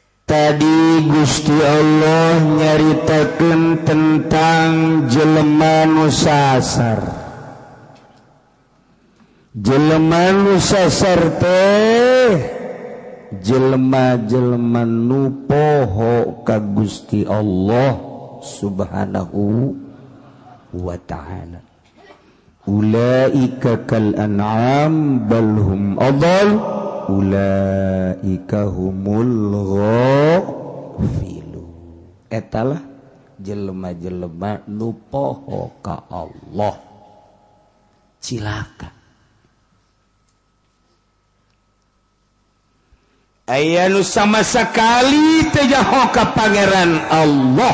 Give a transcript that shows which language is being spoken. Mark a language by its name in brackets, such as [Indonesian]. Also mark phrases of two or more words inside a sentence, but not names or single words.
[Sundanese] Tadi Gusti Allah nyaritakeun tentang jelema nu sasar. Jelema nu sasar teh jelema-jelema nu poho ka Gusti Allah [Arabic] سبحانه وتعالى. أولئك كالأنعام بل هم أضل أولئك هم الغافلون. [Sundanese] Etalah jelema-jelema nu poho ka Allah cilaka. Aya nu sama sakali teu jaho ka pangeran Allah.